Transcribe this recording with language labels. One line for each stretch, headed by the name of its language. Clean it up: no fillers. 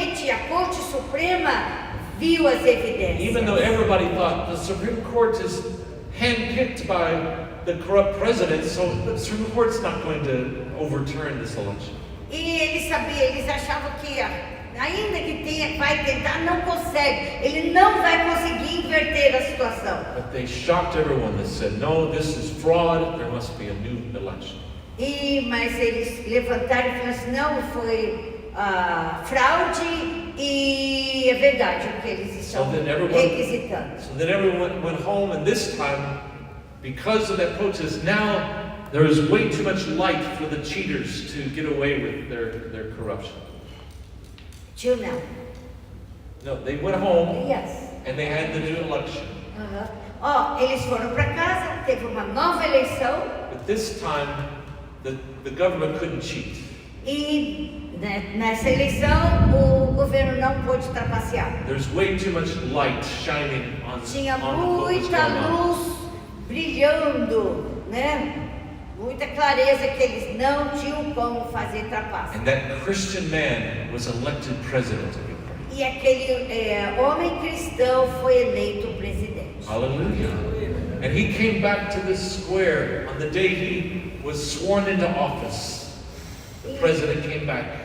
Portuguese: a Corte Suprema viu as evidências.
English: Even though everybody thought the Supreme Court is handpicked by the corrupt president, so the Supreme Court's not going to overturn this election.
Portuguese: E eles achavam que ainda que vai tentar, não consegue. Ele não vai conseguir inverter a situação.
English: But they shocked everyone. They said, no, this is fraud. There must be a new election.
Portuguese: Mas eles levantaram e falaram assim, não, foi fraude e é verdade o que eles estão requisitando.
English: So then everyone went home, and this time, because of that protest, now there is way too much light for the cheaters to get away with their corruption. Till now. No, they went home, Yes. and they had the new election.
Portuguese: Eles foram para casa, teve uma nova eleição.
English: But this time, the government couldn't cheat.
Portuguese: E nessa eleição o governo não pôde trapacear.
English: There's way too much light shining on
Portuguese: Tinha
English: what was
Portuguese: muita
English: going on.
Portuguese: luz brilhando, né? Muita clareza que eles não tinham como fazer trapaça.
English: And that Christian man was elected president of Ukraine.
Portuguese: E aquele homem cristão foi eleito presidente.
English: Hallelujah. And he came back to this square on the day he was sworn into office. The president came back.